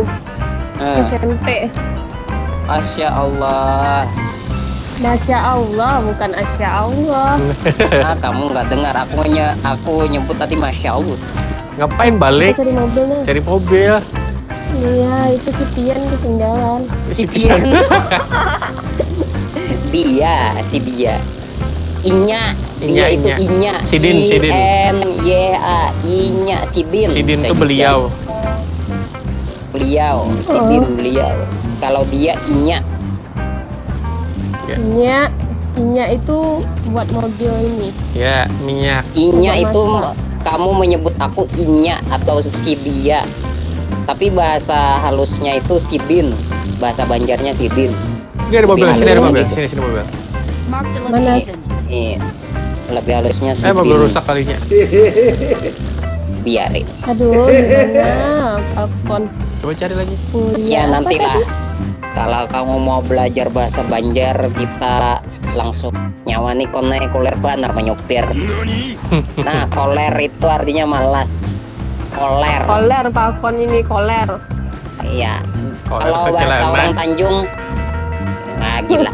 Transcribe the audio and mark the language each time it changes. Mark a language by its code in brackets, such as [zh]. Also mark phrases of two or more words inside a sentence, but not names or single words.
[id] Eh, SMP. Masya Allah. Masya Allah, bukan Asya Allah. Kamu nggak dengar aku nyebut tadi Masya Allah. Ngapain Kita balik? cari mobilnya. Cari mobil. Iya, itu si Pian ketinggalan. Si Pian. Si dia. Inya itu Inya. Inya. Sidin. INYA. Inya Sidin. Sidin Saya tuh beliau. Sidin beliau. Kalau dia Inya. Inya itu buat mobil ini. Ya, minyak. Inya Buat itu masak. kamu menyebut aku Inya atau si dia. Tapi bahasa halusnya itu Sidin. Bahasa Banjarnya Sidin. Ini ada mobil, sini ada mobil. Gitu. Sini mobil. [en] Marked a [id] Mana? [en] location. [id] Iya. Lebih halusnya Sidin. Mobil rusak kalinya. Biarin. Aduh, gimana? Falcon. Coba cari lagi. Ya Apa nantilah. tadi? Kalau kamu mau belajar bahasa Banjar, kita langsung nyawani kone [bjn] koler banar [id] menyopir. Nah, koler itu artinya malas. Koler. Koler, Falcon ini koler. Iya. Koler Kalau tuh bahasa celana. orang Tanjung, nah gila.